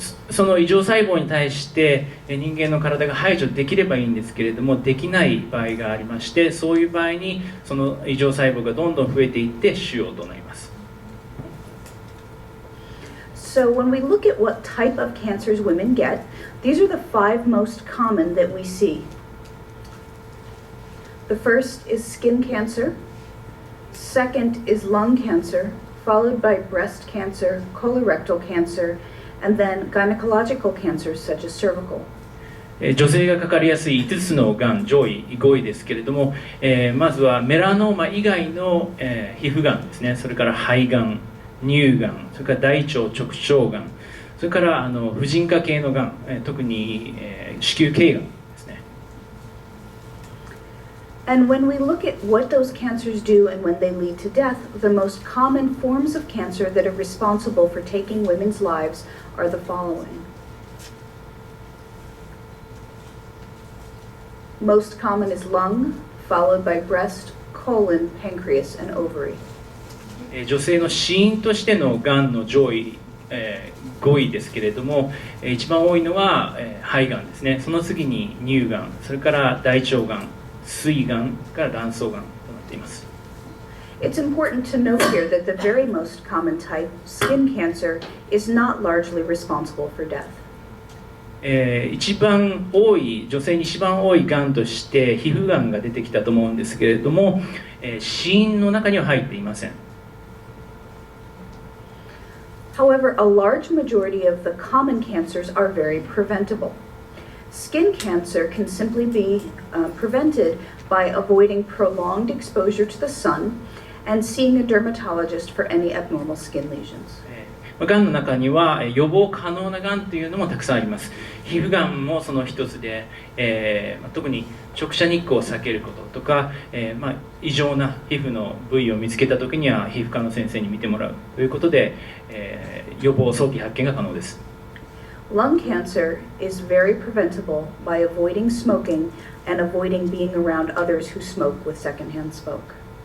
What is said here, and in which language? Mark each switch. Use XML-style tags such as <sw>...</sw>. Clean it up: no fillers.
<ja>その異常細胞に対して人間の体が排除できればいいんですけれども、できない場合がありまして、そういう場合にその異常細胞がどんどん増えていって腫瘍となります。</ja> <en>So when we look at what type of cancers women get, these are the 5 most common that we see. The first is skin cancer. Second is lung cancer, followed by breast cancer, colorectal cancer, and then gynecological cancers such as cervical.</en> <ja>女性がかかりやすい5つのがん上位5位ですけれども、まずはメラノーマ以外の、皮膚がんですね。それから肺がん、乳がん、それから大腸直腸がん、それから婦人科系のがん、特に、子宮頸がんですね。</ja> <en>And when we look at what those cancers do and when they lead to death, the most common forms of cancer that are responsible for taking women's lives are the following. Most common is lung, followed by breast, colon, pancreas, and ovary.</en> <ja>女性の死因としてのがんの上位、5位ですけれども、一番多いのは、肺がんですね。その次に乳がん、それから大腸がん、膵がんから卵巣がんとなっています。</ja> <en>It's important to note here that the very most common type, skin cancer, is not largely responsible for death.</en> <ja>一番多い、女性に一番多いがんとして皮膚がんが出てきたと思うんですけれども、死因の中には入っていません。</ja> <en>However, a large majority of the common cancers are very preventable. Skin cancer can simply be prevented by avoiding prolonged exposure to the sun and seeing a dermatologist for any abnormal skin lesions.</en> <ja>がんの中には予防可能ながんというのもたくさんあります。皮膚がんもその一つで、特に直射日光を避けることとか、異常な皮膚の部位を見つけたときには皮膚科の先生に見てもらうということで、予防早期発見が可能です。</ja> <en>Lung cancer is very preventable by avoiding smoking and avoiding being around others who smoke with secondhand smoke.</en>